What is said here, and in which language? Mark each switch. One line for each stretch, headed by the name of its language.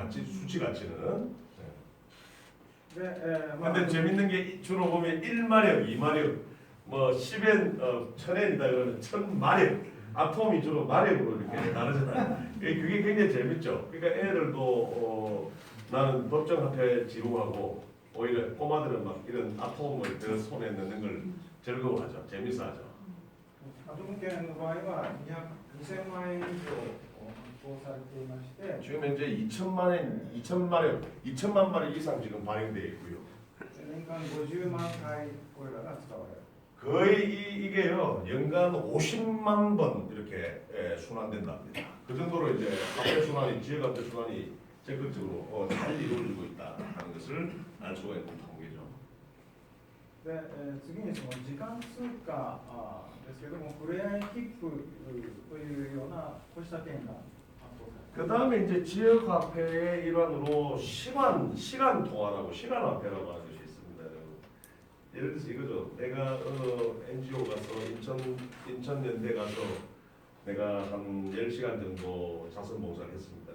Korean: 같이 수치 가치는. 근데 재밌는 게 주로 보면 1마력, 2마력, 뭐 10엔, 1000엔이다 이러면 1000마력, 아톰이 주로 마력으로 이렇게 다르잖아요. 그게 굉장히 재밌죠. 그러니까 애들도 나는 법정 화폐 지루하고 오히려 꼬마들은 막 이런 아톰을 그 손에 넣는 걸 즐거워하죠. 재밌어하죠.
Japanese: アトム圏の場合は2000万円以上発行されていまして
Korean: 지금 현재 2천만 마력 이상 지금 발행되어 있고요.
Japanese: 年間50万回これらが使われる。
Korean: 거의 이게요 연간 50만 번 이렇게 순환된답니다. 그 정도로 이제 화폐 순환이 지역 화폐 순환이 적극적으로 잘 이루어지고 있다는 것을 알 수가 있는 통계죠.
Japanese: で次にその時間通貨ですけどもふれあい切符というようなこうした件が発行されています。
Korean: 그 다음에 이제 지역 화폐의 일환으로 시간 통화라고 시간 화폐라고 하는 것이 있습니다. 예를 들어서 이거죠. 내가 NGO 가서 인천연대 가서 내가 한 10시간 정도 자선봉사를 했습니다.